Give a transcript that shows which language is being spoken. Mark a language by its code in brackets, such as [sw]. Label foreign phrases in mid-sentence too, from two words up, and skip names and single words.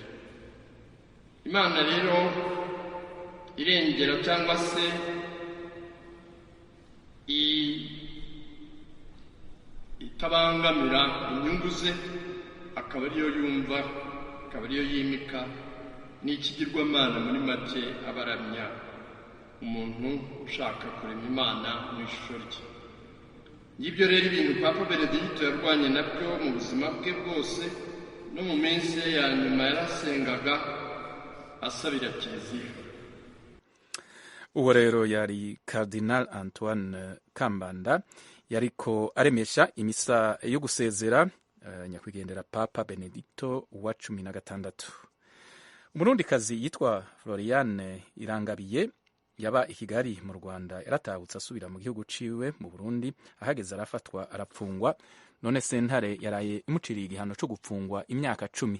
[rw] Imana rero irengera cyangwa se itabangamira inyungu ze, akaba ariyo yumva, akaba ariyo yimika, n'ikigirwamana muri make abaramya umuntu ushaka kurema Imana mu ishusho rye. Ngibyo rero ibintu Papa Benedicto yarwanye nabyo mu buzima bwe bwose, no mu minsi ye ya nyuma yarasengaga asabira Kiliziya. [rn] Uwo rero yari Cardinal Antoine Kambanda yariko aremesha imisa yo gusezera nyakwigendera Papa Benedicto wa 16. Umurundikazi yitwa Floriane Irangabiye yaba i Kigali mu Rwanda yaratahutse asubira mu gihugu ciwe mu Burundi, ahageze arafatwa arapfungwa, none sentare yaraye imuciriye igihano cyo gupfungwa imyaka 10.